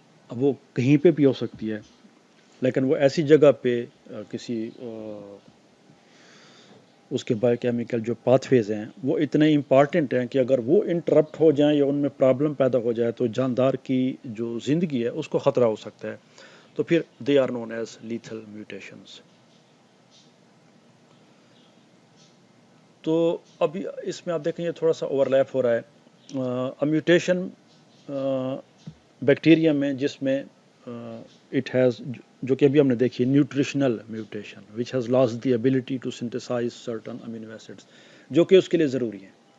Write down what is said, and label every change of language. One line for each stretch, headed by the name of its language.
Urdu: اب وہ کہیں پہ بھی ہو سکتی ہے لیکن وہ ایسی جگہ پہ کسی اس کے بایو کیمیکل جو پاتھ ویز ہیں وہ اتنے امپارٹنٹ ہیں کہ اگر وہ انٹرپٹ ہو جائیں یا ان میں پرابلم پیدا ہو جائے تو جاندار کی جو زندگی ہے اس کو خطرہ ہو سکتا ہے.
English: تو پھر they are known as lethal mutations.
Urdu: تو ابھی اس میں آپ دیکھیں یہ تھوڑا سا اوور لیپ ہو رہا ہے. میوٹیشن بیکٹیریا میں جس میں
English: it has
Urdu: جو کہ ابھی ہم نے دیکھی nutritional mutation
English: which has lost the ability to synthesize certain amino acids,
Urdu: جو کہ اس کے لیے ضروری ہیں.